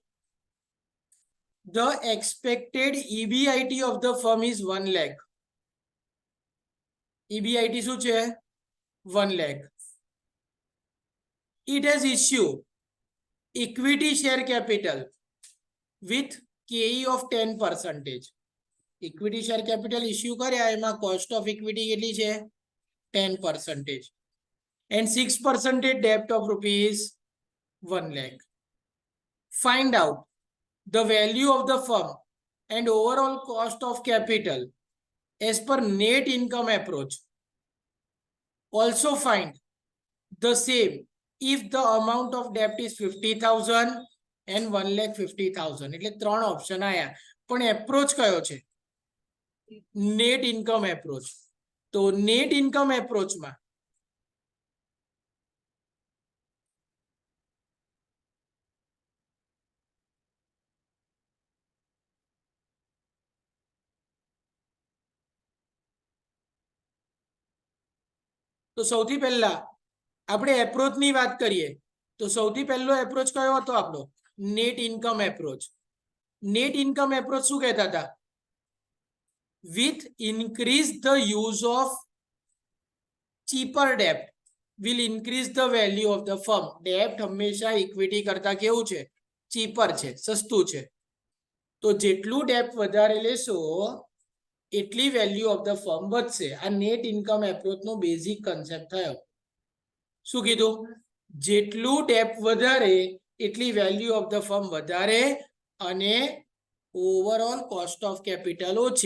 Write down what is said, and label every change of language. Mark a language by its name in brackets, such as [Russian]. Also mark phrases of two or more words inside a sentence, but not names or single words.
[English] The expected EBIT of the firm is 1 lakh. [Gujarati] EBIT શું છે? 1 lakh. [English] It has issued equity share capital with KE of 10%. Equity share capital issue [Gujarati] કર્યા એમાં [English] cost of equity [Gujarati] કેટલી છે? 10%. [English] And 6% debt of rupees 1 lakh. Find out the value of the firm and overall cost of capital as per net income approach. Also find the same if the amount of debt is 50,000 and 1,50,000. [Gujarati] એટલે ત્રણ ઓપ્શન આયા પણ એપ્રોચ કયો છે? [English] net income approach. [Gujarati] તો નેટ ઇન્કમ એપ્રોચમાં તો સૌથી પહેલા આપણે એપ્રોચ ની વાત કરીએ તો સૌથી પહેલો એપ્રોચ કયો હતો આપણો? [English] net income approach. net income approach [Gujarati] શું કહેતા હતા? [English] with increase the use of cheaper debt will increase the value of the firm. [Gujarati] debt હંમેશા ઇક્વિટી કરતા કેવું છે? ચીપર છે, સસ્તું છે. તો જેટલું ડેપ્ટ વધારે લેશો એટલી [English] value of the firm [Gujarati] વધશે. આ [English] net income approach [Gujarati] નો [English] basic concept [Gujarati] થયો. શું કીધું? જેટલું ડેપ્ટ વધારે એટલી [English] value of the firm [Gujarati] વધારે અને [English] overall cost of capital [Gujarati] ઓછી.